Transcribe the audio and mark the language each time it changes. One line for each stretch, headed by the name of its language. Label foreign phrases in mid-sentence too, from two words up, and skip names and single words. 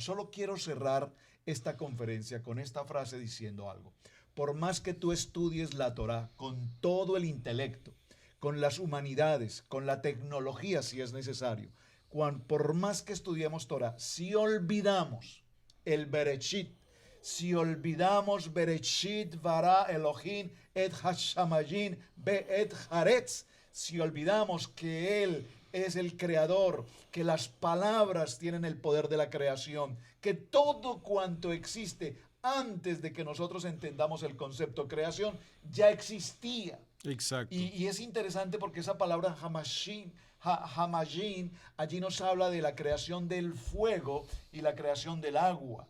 Spanish: Solo quiero cerrar esta conferencia con esta frase diciendo algo. Por más que tú estudies la Torá con todo el intelecto, con las humanidades, con la tecnología si es necesario, por más que estudiemos Torá, si olvidamos el Bereshit, si olvidamos
Hebrew: בראשית ברא אלהים את השמים ואת הארץ,
Spanish: si olvidamos que Él es el creador, que las palabras tienen el poder de la creación, que todo cuanto existe antes de que nosotros entendamos el concepto creación ya existía. Exacto. Y es interesante porque esa palabra hamayim, allí nos habla de la creación del fuego y la creación del agua.